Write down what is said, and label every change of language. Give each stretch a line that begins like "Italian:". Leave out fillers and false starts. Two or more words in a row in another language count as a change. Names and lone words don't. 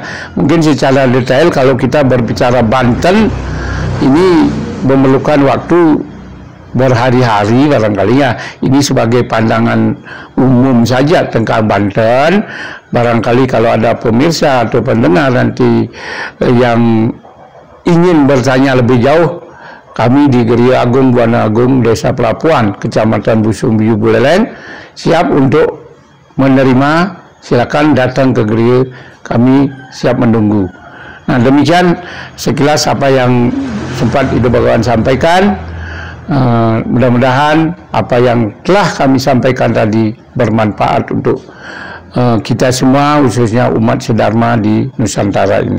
Indonesian: Mungkin secara detail kalau kita berbicara Banten ini memerlukan waktu berhari-hari barangkali ya. Ini sebagai pandangan umum saja tentang Banten. Barangkali kalau ada pemirsa atau pendengar nanti yang ingin bertanya lebih jauh, kami di Geria Agung Buana Agung Desa Pelapuan, Kecamatan Busung Biu Buleleng, siap untuk menerima. Silakan datang ke Geria, kami siap menunggu. Nah, demikian sekilas apa yang sempat Ibu Bagawan sampaikan. Mudah-mudahan apa yang telah kami sampaikan tadi bermanfaat untuk kita semua, khususnya umat sedharma di Nusantara ini.